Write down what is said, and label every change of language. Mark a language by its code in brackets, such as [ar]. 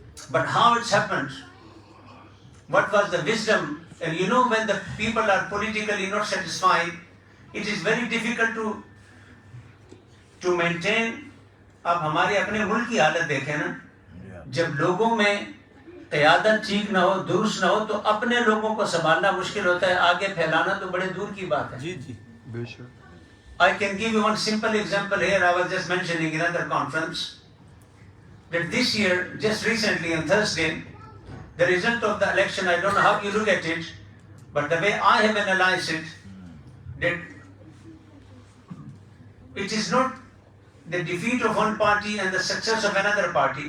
[en] But how it's happened? What was the wisdom? And you know, when the people are politically not satisfied, it is very difficult to maintain. [ur] اب ہمارے اپنے ملک کی حالت دیکھیں نا، جب لوگوں میں قیادت ٹھیک نہ ہو، درست نہ ہو، تو اپنے لوگوں کو سنبھالنا مشکل ہوتا ہے، آگے پھیلانا تو بڑے دور کی بات ہے. جی جی بے شک. [en] I can give you one simple example here. I was just mentioning in another conference that this year, just recently on Thursday, the result of the election, I don't know how you look at it, but the way I have analyzed it, that it is not the defeat of one party and the success of another party.